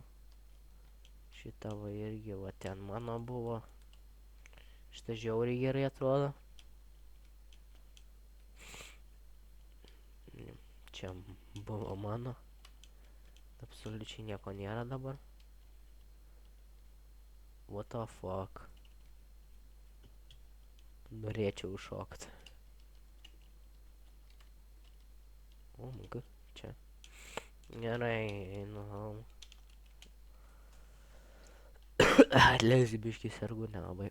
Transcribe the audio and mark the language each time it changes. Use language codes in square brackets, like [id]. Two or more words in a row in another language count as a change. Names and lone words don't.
[lt] Šitą va irgi, va ten mano buvo. Šitą žiauriai gerai atrodo. Čia buvo mano. Absoliučiai nieko nėra dabar. [en] What the fuck. [lt] Norėčiau šokti. O, magai, čia. Gerai, einu home. Atleisk biškį sergu nelabai.